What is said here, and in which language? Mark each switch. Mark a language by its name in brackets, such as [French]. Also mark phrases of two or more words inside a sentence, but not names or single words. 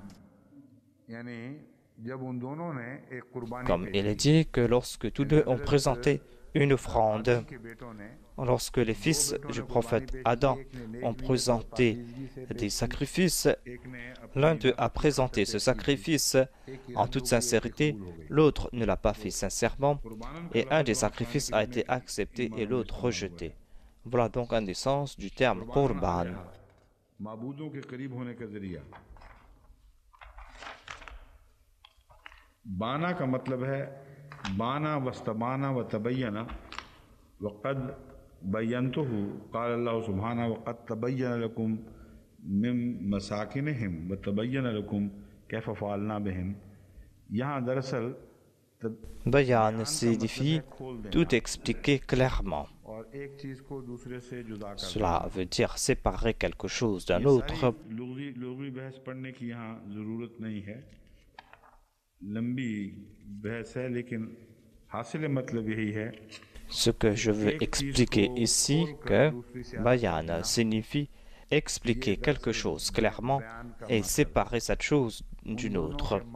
[French] Comme il est dit que lorsque tous deux ont présenté une offrande, lorsque les fils du prophète Adam ont présenté des sacrifices, l'un d'eux a présenté ce sacrifice en toute sincérité, l'autre ne l'a pas fait sincèrement, et un des sacrifices a été accepté et l'autre rejeté. Voilà donc un des sens du terme qurban. [Arabic] بان [Urdu] کا مطلب ہے [Arabic] بان واستبان وتبين وقد بينته قال الله سبحانه وقد تبين لكم من مساكنهم وتبين لكم كيف فعلنا بهم. [Urdu] یہاں دراصل [French] Bayan signifie tout expliquer clairement. Cela veut dire séparer quelque chose d'un autre. Ce que je veux expliquer ici, que Bayan signifie expliquer quelque chose clairement et séparer cette chose d'une autre.